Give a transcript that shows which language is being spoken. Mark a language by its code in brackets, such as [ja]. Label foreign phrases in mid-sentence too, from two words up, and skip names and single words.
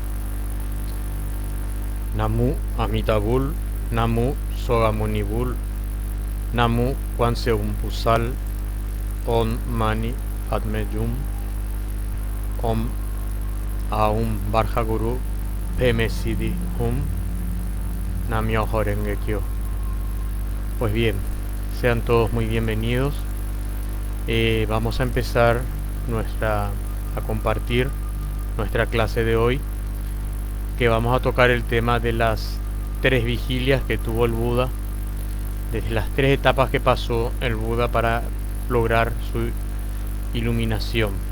[ko] Namu Amitabul, Namu Sogamunibul, Namu Kwanseum Pusal, [sa] Om Mani Padme Hum, Om Aum Barja Guru, Peme Siddhi Hum, [ja] Namyo Horenge Kyo. [es] Pues bien, sean todos muy bienvenidos. Vamos a empezar a compartir nuestra clase de hoy, que vamos a tocar el tema de las 3 vigilias que tuvo el Buda, desde las 3 etapas que pasó el Buda para lograr su iluminación.